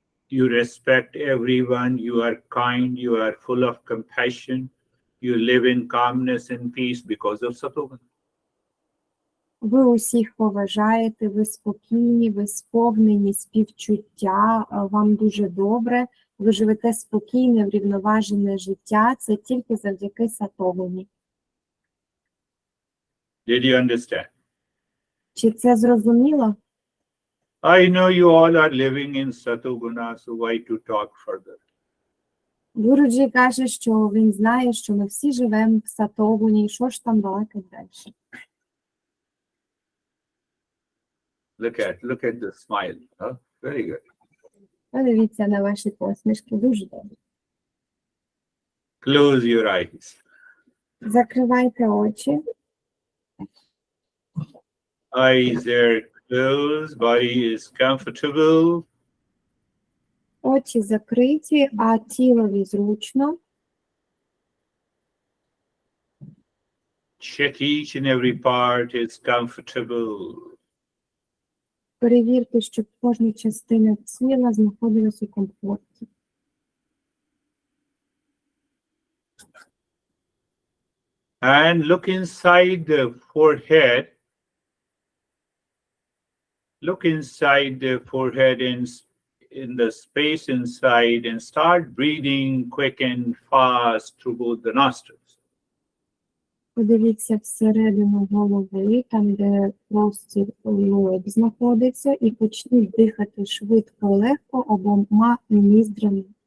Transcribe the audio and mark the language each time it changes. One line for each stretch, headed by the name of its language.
English: You respect everyone, you are kind, you are full of compassion, you live in calmness and peace because of satoguna.
Ukrainian: Ви усіх поважаєте, ви спокійні, ви сповнені співчуття, вам дуже добре, ви живете спокійне, врівноважене життя, це тільки завдяки сатогуні.
English: Did you understand?
Ukrainian: Чи це зрозуміло?
English: I know you all are living in satoguna, so why to talk further?
Ukrainian: Гуруджі каже, що він знає, що ми всі живемо в сатогуні, і що ж там балакать далі.
English: Look at the smile. Huh? Very good.
Ukrainian: Подивіться на ваші посмішки, дуже добре.
English: Close your eyes.
Ukrainian: Закривайте очі.
English: Eyes are closed, body is comfortable.
Ukrainian: Очі закриті, а тілові зручно.
English: Check each and every part is comfortable.
Ukrainian: Перевірте, щоб кожна частина тіла знаходилась у комфорті.
English: And look inside the forehead. Look inside the forehead in the space inside and start breathing quick and fast through both the nostrils.
Ukrainian: Подивіться всередину голови, там, де простір лоб знаходиться, і почніть дихати швидко, легко обома ніздрями.